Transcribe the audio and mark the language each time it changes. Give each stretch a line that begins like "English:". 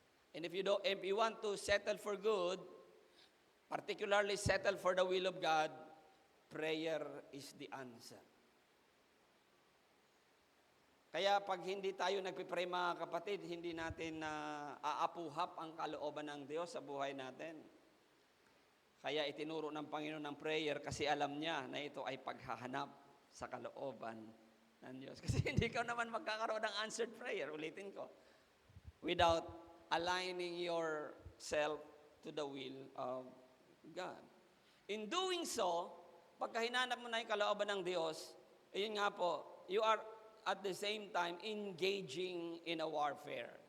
English: And if you want to settle for good, particularly settle for the will of God, prayer is the answer.
Filipino: Kaya pag hindi tayo nagpipray mga kapatid, hindi natin aapuhap ang kalooban ng Diyos sa buhay natin. Kaya itinuro ng Panginoon ng prayer kasi alam niya na ito ay paghahanap sa kalooban ng Diyos. Kasi hindi ka naman magkakaroon ng
English: answered prayer,
Filipino: ulitin ko,
English: without aligning yourself to the will of God. In doing so,
Filipino: pagka hinanap mo na yung kalooban ng Diyos, ayun nga po,
English: you are at the same time engaging in a warfare.